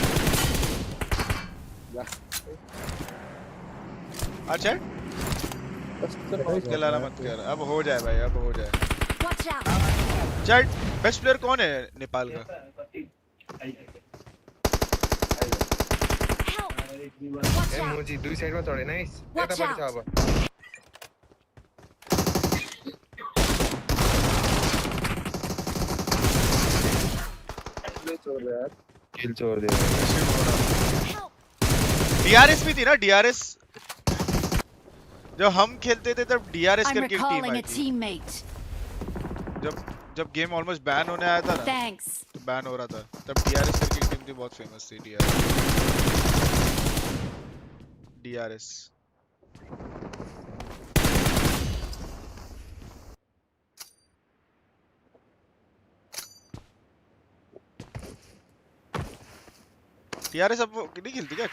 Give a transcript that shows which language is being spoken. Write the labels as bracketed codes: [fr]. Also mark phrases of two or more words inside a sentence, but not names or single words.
[hi] अच्छा इसके लाला मत कर, अब हो जाए भाई, अब हो जाए। चल [en] best player [hi] कौन है नेपाल का? [ne] ए मोजी दुई साइडमा चढे नाइस यतापट्टि छ [hi] अब किल छोड़ दे। डीआरएस भी थी ना, डीआरएस जब हम खेलते थे तब डीआरएस [en] I'm [hi] करके एक टीम [en] recalling [hi] आई [en] a [hi] थी। [en] teammate. [hi] जब [en] game almost ban [hi] होने आया था ना, [en] Thanks. [hi] तो बैन हो रहा था, तब डीआरएस करके एक टीम थी, बहुत फेमस थी डीआरएस। डीआरएस अब नहीं खेलती क्या?